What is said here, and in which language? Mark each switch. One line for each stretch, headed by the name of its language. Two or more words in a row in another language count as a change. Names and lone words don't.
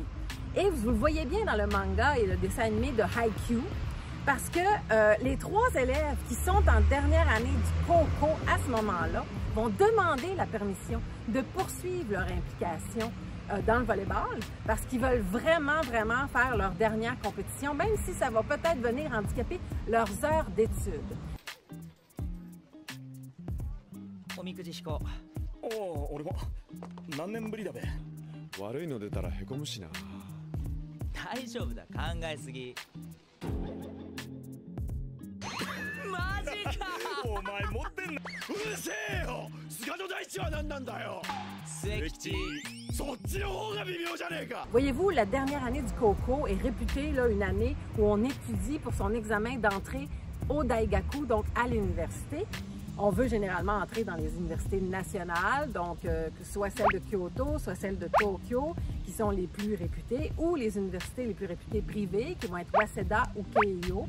French: Et vous le voyez bien dans le manga et le dessin animé de Haikyuu, parce que les 3 élèves qui sont en dernière année du Kōkō à ce moment-là vont demander la permission de poursuivre leur implication dans le volleyball parce qu'ils veulent vraiment faire leur dernière compétition, même si ça va peut-être venir handicaper leurs heures d'études.
Japanese: おみくじ引こう。おお、俺も何年ぶりだべ。悪いの出たらへこむしな。大丈夫だ、考えすぎ。マジか。お前持ってんの。うるせえよ。菅野大地は何なんだよ。末吉。そっちの方が微妙じゃねえか。
French: Voyez-vous, la dernière année du Kōkō est réputée là, une année où on étudie pour son examen d'entrée au Daigaku, donc à l'université. On veut généralement entrer dans les universités nationales, donc que ce soit celles de Kyoto, soit celles de Tokyo, qui sont les plus réputées, ou les universités les plus réputées privées, qui vont être Waseda ou Keio.